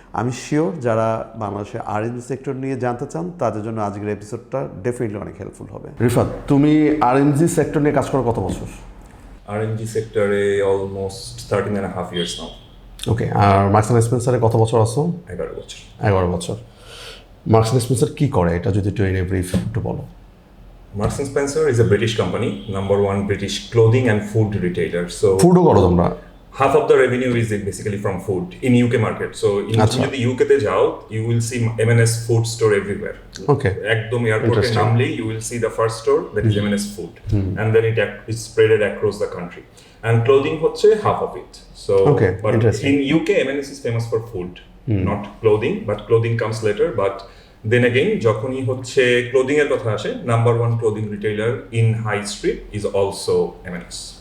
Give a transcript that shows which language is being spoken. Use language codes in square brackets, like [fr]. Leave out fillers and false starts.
[bn] আমি শিওর যারা বাংলাদেশের আরএনজি সেক্টর নিয়ে জানতে চান তাদের জন্য আজকের এপিসোডটা ডেফিনেটলি অনেক হেল্পফুল হবে। রিফাত, তুমি আরএনজি সেক্টর নিয়ে কাজ করো কত বছর? [en] RNG সেক্টরে almost 13.5 years now. [bn] Okay, আর marks and স্পেন্সারে কত বছর আছো? 11 বছর। 11 বছর। মার্কস অ্যান্ড স্পেন্সার কী করে এটা যদি একটু [en] in a brief [bn] একটু বলো। [en] Marks and Spencer is a British company, #1 British clothing and food retailer. So [bn] ফুডও করো তোমরা? [en] half of the revenue is basically from food in UK market. So in the UK [bn] te jao, [en] you will see M&S food store everywhere. Okay. [bn] Ekdom airport e namle [en] you will see the first store that is M&S food, and then it is spreaded across the country. And clothing [bn] hocche [en] half of it. So okay, but interesting. in UK M&S is famous for food, not clothing, but clothing comes later. But then again, [bn] যখনই হচ্ছে clothing এর কথা আসে, [en] #1 clothing retailer in high street is also M&S.